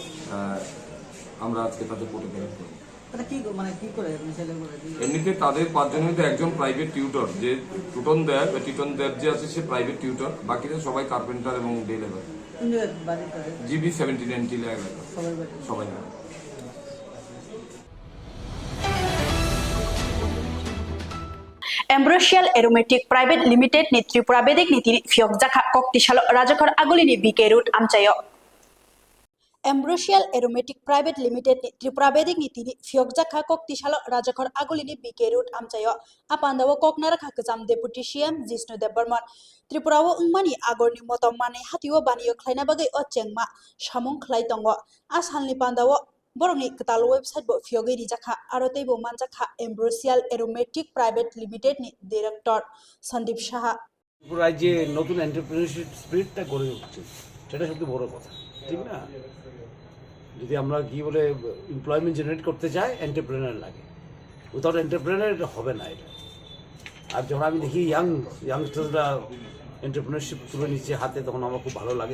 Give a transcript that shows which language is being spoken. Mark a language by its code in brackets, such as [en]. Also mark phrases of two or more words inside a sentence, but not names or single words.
[bn] আমরা আজকে তাদের কোর্টে প্রেরণ করব। এমনিতে তাদের 5 জনের মধ্যে একজন [en] private tutor, [bn] যে টিটন দেব যে আছে সে [en] private tutor, [bn] বাকিরা সবাই কার্পেন্টার এবং [en] day labour. [bn] জিবি 79 এলাকা সবাই। [trp] एम्ब्रोशियल एरोमेटिक प्राइवेट लिमिटेड नि त्रिपुरा बेदिक नीति फियक जाखा कक्तिशाल राजखर आगुलिनि बीके रूट आमचायो एम्ब्रोशियल एरोमेटिक प्राइवेट लिमिटेड नि त्रिपुरा बेदिक नीति फियक जाखा कक्तिशाल राजखर आगुलिनि बीके रूट आमचायो आपान्दाव ककनार खाकजाम [en] deputy CM [trp] जिष्णु देव बर्मन त्रिपुराव उंमानि आगरनि मतम माने हातिव बानियो खलायना बागै अचेंगमा सामुं खलाय दंगो आसालनि पान्दाव बरंनि कताल वेबसाइट बो फियोगैरि जाखा आरो तैबो मानजाखा एम्ब्रोशियल एरोमेटिक प्राइवेट लिमिटेड नि डायरेक्टर सन्दीप साहा [bn] ত্রিপুরায় যে নতুন [en] entrepreneurship spirit [bn] গড়ে উঠছে সেটা সত্যি বড় কথা, ঠিক না? যদি আমরা কি বলে [en] employment generate [bn] করতে চাই এন্টারপ্রেনার লাগে, [en] without entrepreneur [bn] এটা হবে না। এটা আর যখন আমি দেখি ইয়াংস্টাররা এন্টারপ্রেনারশিপ তুলে নিচ্ছে হাতে তখন আমার খুব ভালো লাগে।